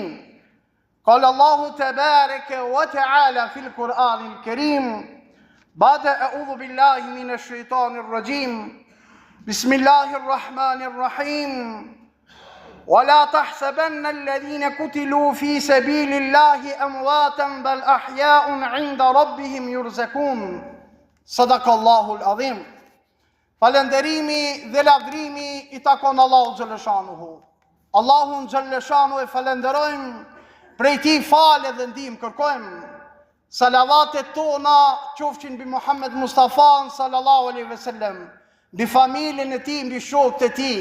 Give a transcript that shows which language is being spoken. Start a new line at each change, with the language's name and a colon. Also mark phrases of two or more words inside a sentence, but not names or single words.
Arabic: قال الله تبارك وتعالى في القرآن الكريم بعد أعوذ بالله من الشيطان الرجيم بسم الله الرحمن الرحيم ولا تحسبن الذين قتلوا في سبيل الله أمواتا بل أحياء عند ربهم يرزقون. صدق الله العظيم.
Albanian: Falënderimi dhe lavdrimi i takon Allahu xhaleshanuhu. Allahun xhaleshanu e falenderojmë, prej tij falë dhe ndihmë kërkojmë. Salavatet tona qofshin mbi Muhammed Mustafa
Arabic: صلى الله عليه وسلم,
Albanian: mbi familjen e tij, mbi shokët e tij.